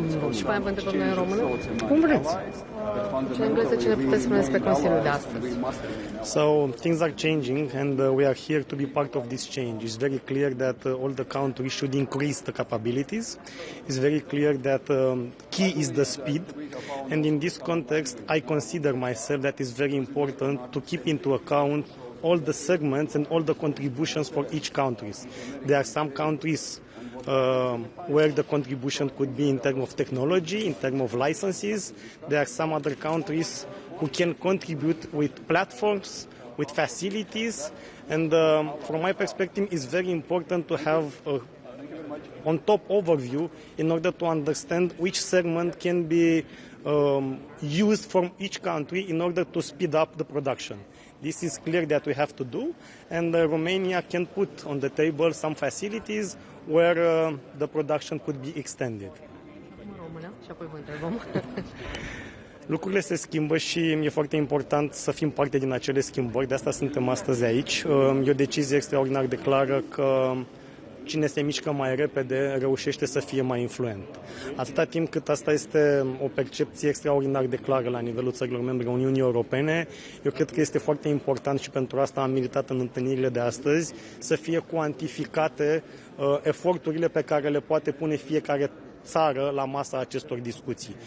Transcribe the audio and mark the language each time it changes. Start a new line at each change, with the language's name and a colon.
Romanian: Și mai vă întrebăm noi în română? Cum vreți. Și în engleză ce ne puteți spune despre Consiliul de astăzi?
English: So things are changing and we are here to be part of this change. It's very clear that all the countries should increase the capabilities. It's very clear that key is the speed. And in this context, I consider myself that it's very important to keep into account all the segments and all the contributions for each country. There are some countries where the contribution could be in terms of technology, in terms of licenses. There are some other countries who can contribute with platforms, with facilities, and from my perspective, it's very important to have a on-top overview in order to understand which segment can be used from each country in order to speed up the production. This is clear that we have to do, and Romania can put on the table some facilities where the production could be extended.
Romanian: Lucrurile se schimbă și e foarte important să fim parte din acele schimbări, de asta suntem astăzi aici. E o decizie extraordinar de clară că cine se mișcă mai repede reușește să fie mai influent. Atâta timp cât asta este o percepție extraordinar de clară la nivelul țărilor membre Uniunii Europene, eu cred că este foarte important și pentru asta am militat în întâlnirile de astăzi să fie cuantificate eforturile pe care le poate pune fiecare țară la masa acestor discuții.